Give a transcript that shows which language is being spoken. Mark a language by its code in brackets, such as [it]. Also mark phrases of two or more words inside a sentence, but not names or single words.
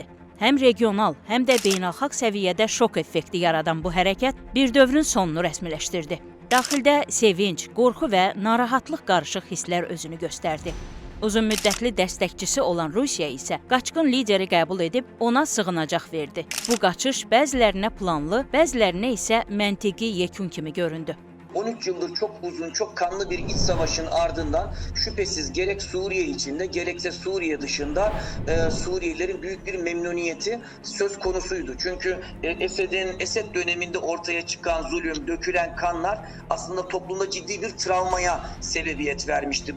[az] Həm regional, həm də beynəlxalq səviyyədə şok effekti yaradan bu hərəkət bir dövrün sonunu rəsmiləşdirdi. Daxildə sevinc, qorxu və narahatlıq qarışıq hisslər özünü göstərdi. Uzun müddətli dəstəkçisi olan Rusiya isə qaçqın lideri qəbul edib ona sığınacaq verdi. Bu qaçış bəzilərinə planlı, bəzilərinə isə məntiqi yekun kimi göründü. [tr] 13 yıldır çok uzun, çok kanlı bir iç savaşın ardından şüphesiz gerek Suriye içinde gerekse Suriye dışında Suriyelilerin büyük bir memnuniyeti söz konusuydu. Çünkü Esed döneminde ortaya çıkan zulüm, dökülen kanlar aslında toplumda ciddi bir travmaya sebebiyet vermişti.